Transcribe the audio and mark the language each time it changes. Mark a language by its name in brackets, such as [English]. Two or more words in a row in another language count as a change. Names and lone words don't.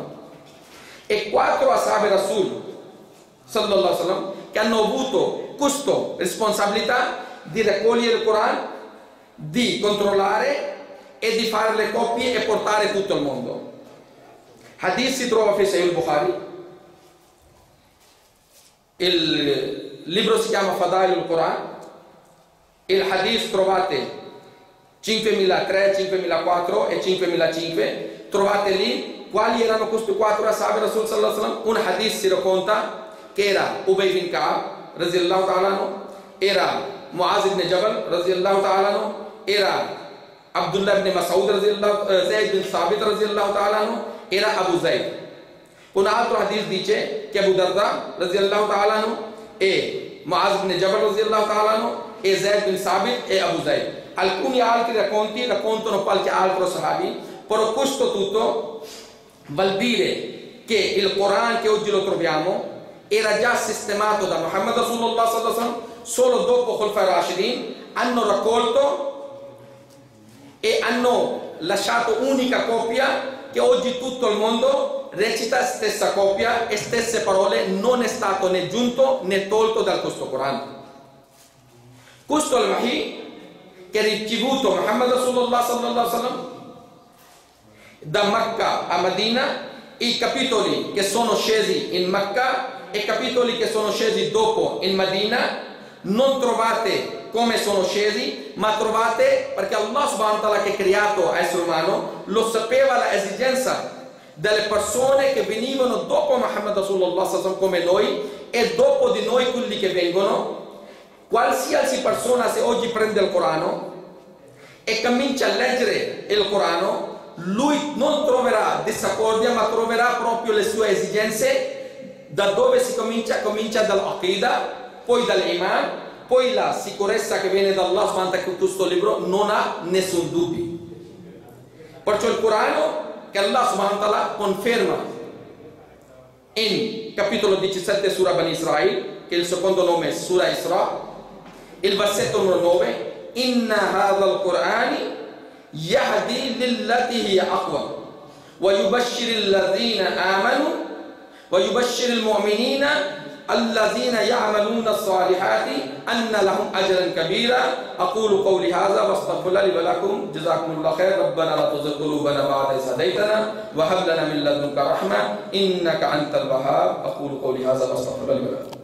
[Italian] E 4 ashabi [Arabic] رسول صلى الله عليه وسلم [Italian] che hanno avuto questa responsabilità di raccogliere il Corano, di controllare e di fare le copie e portare tutto il mondo. Hadith si trova in Sahih al-Bukhari, il libro si chiama Fadail al-Quran, il hadith trovate 5003, 5004 e 5005, trovate lì quali erano questi 4 ashabi [Arabic] رسول صلى الله عليه وسلم. [Italian] Un hadith si racconta che era Ubay bin Ka'ab [Arabic] رضي الله تعالى, [Italian] era Muaz ibn Jabal [Arabic] رضي الله تعالى, [Italian] era Abdullah ibn Mas'ud radhiyallahu, Zayd bin Thabit [Arabic] رضي الله تعالى, [Italian] era Abu Zayd. Un altro hadith dice che Abu Darda [Arabic] رضي الله تعالى [Italian] e Muaz ibn Jabal [Arabic] رضي الله تعالى [Italian] e Zayd bin Thabit e Abu Zayd. Alcuni altri racconti raccontano qualche altro sahabi, però questo tutto vuol dire che il Corano che oggi lo troviamo era già sistemato da Muhammad [Arabic] رسول الله صلى الله عليه وسلم, [Italian] solo dopo [Arabic] خلفاء راشدين [Italian] hanno raccolto e hanno lasciato unica copia che oggi tutto il mondo recita stessa copia e stesse parole, non è stato né giunto né tolto da questo Corano. Questo è il Wahi che ha ricevuto Muhammad [Arabic] رسول الله صلى الله عليه وسلم [Italian] da Mecca a Medina, i capitoli che sono scesi in Mecca e i capitoli che sono scesi dopo in Medina non trovate come sono scesi, ma trovate perché [Arabic] الله سبحانه وتعالى [Italian] che ha creato l'essere umano lo sapeva l'esigenza delle persone che venivano dopo Muhammad [Arabic] رسول الله صلى الله عليه وسلم [Italian] come noi e dopo di noi quelli che vengono. Qualsiasi persona se oggi prende il Corano e comincia a leggere il Corano, lui non troverà disaccordia, ma troverà proprio le sue esigenze. Da dove si comincia? Comincia dall'Aqidah, poi dall'Iman, poi la sicurezza che viene da [Arabic] الله سبحانه وتعالى [Italian] con questo libro non ha nessun dubbio. Perciò il Corano che [Arabic] الله سبحانه وتعالى [Italian] conferma in capitolo 17 Surah Bani Israel, che il secondo nome è Surah Isra, il versetto numero 9: [Arabic] إن هذا القرآن يهدي للتي هي أقوم ويبشر الذين آمنوا ويبشر المؤمنين الذين يعملون الصالحات أن لهم أجرا كبيرا. أقول قولي هذا وأستغفر الله لي ولكم. جزاكم الله خير. ربنا لا تزغ قلوبنا بعد إذ هديتنا وهب لنا من لدنك رحمة إنك أنت الوهاب. أقول قولي هذا وأستغفر الله لي ولكم.